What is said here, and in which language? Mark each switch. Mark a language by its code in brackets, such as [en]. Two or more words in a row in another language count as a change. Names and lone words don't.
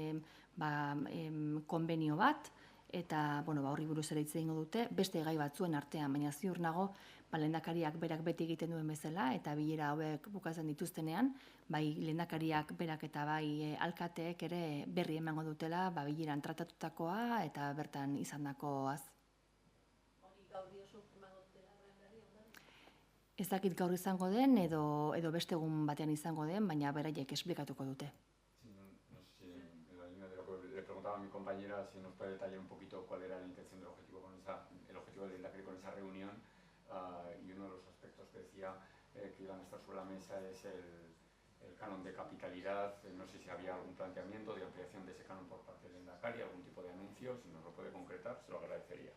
[eu] konbenio bat, eta horri buruz ere hitz egingo dute, beste gai batzuen artean, baina ziur nago lehendakariak berak beti egiten duen bezala, eta bilera hauek bukatzen dituztenean, bai lehendakariak berak eta bai alkateek ere berri emango dutela bileran tratatutakoa eta bertan izandakoaz. Hori gaur diozu emango dutela berri ondan? Ez dakit gaur izango den edo beste egun batean izango den, baina beraiek esplikatuko dute. [es] No sé si en la línea de lo que le preguntaba a mi compañera, si nos puede detallar un poquito cuál era la intención del objetivo el objetivo del Lehendakari con esa reunión, y uno de los aspectos que decía que iban a estar sobre la mesa es el canon de capitalidad. No sé si había algún planteamiento de ampliación de ese canon por parte del Lehendakari, algún tipo de anuncio, si nos lo puede concretar, se lo agradecería.